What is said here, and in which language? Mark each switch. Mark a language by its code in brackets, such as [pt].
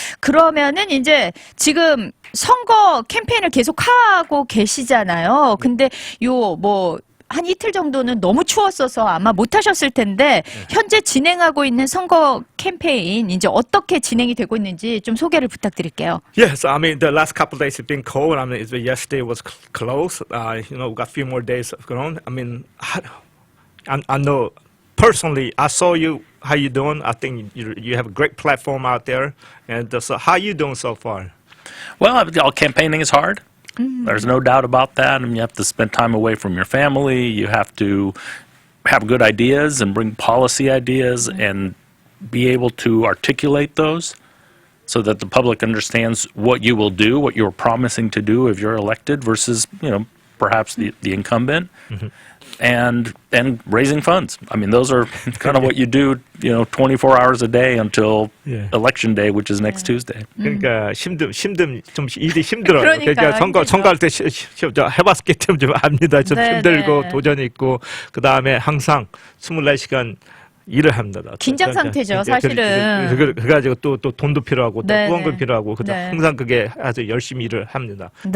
[ko] 그러면은 이제 지금 선거 캠페인을 계속 하고 계시잖아요. 근데 한 이틀 정도는 너무 추웠어서 아마 못 하셨을 텐데 현재 진행하고 있는 선거 캠페인 이제 어떻게 진행이 되고 있는지 좀 소개를 부탁드릴게요. [en] Yes, I mean the last couple of days it's been cold. I mean yesterday was close. We got a few more days going. I mean, I know personally. I saw you. How you doing? I think you have a great platform out there. And so, how you doing so far? Well, campaigning is hard. There's no doubt about that. I mean, you have to spend time away from your family. You have to have good ideas and bring policy ideas and be able to articulate those so that the public understands what you will do, what you're promising to do if you're elected versus, perhaps the incumbent. And raising funds. I mean, those are kind of what you do, 24 hours a day until election day, which is next Tuesday. [ko] 그러니까 좀 일이 힘들어요. 그러니까 선거할 때 해봤기 때문에 좀 압니다. 좀 힘들고 도전이 있고 그 다음에 항상 24시간 일을 합니다. 긴장 상태죠, 사실은. 그래가지고 또 돈도 필요하고 또 후원금 필요하고 항상 그게 아주 열심히 일을 합니다.